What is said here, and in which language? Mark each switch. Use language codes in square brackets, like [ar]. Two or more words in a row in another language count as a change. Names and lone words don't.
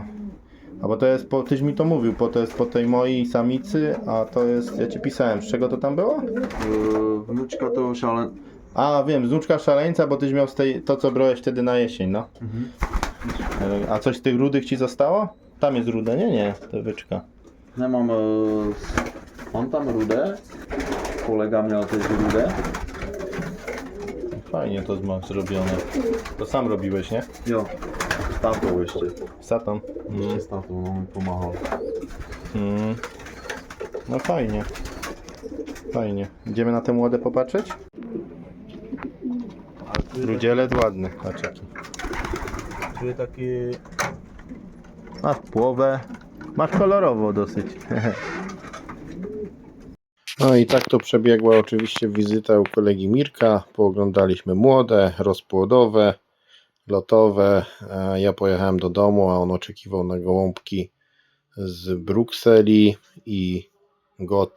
[pl] A bo to jest, tyś mi to mówił, to jest po tej mojej samicy, a to jest, ja ci pisałem, z czego to tam było? Wnuczka to szale... A wiem, z wnuczka szaleńca, bo tyś miał z tej, to co brałeś wtedy na jesień, no. A coś z tych rudych ci zostało? Tam jest rude, nie, to wyczka. [cs] Nemám, mám tam rudé, kolega měl teď rudé. [pl] Fajnie to masz zrobione. To sam robiłeś, nie? [cs] Jo, s tátou ještě. [pl] Z tatą. [cs] Ještě s tátou, on mi pomáhal. [pl] No fajnie. Fajnie. Idziemy na tę łodę popatrzeć? Rudzielec ładny, patrz jaki. [cs] Tu je taky... [pl] Masz połowę. Masz kolorowo dosyć. No i tak to przebiegła oczywiście wizyta u kolegi Mirka. Pooglądaliśmy młode, rozpłodowe, lotowe. Ja pojechałem do domu, a on oczekiwał na gołąbki z Brukseli i Goty.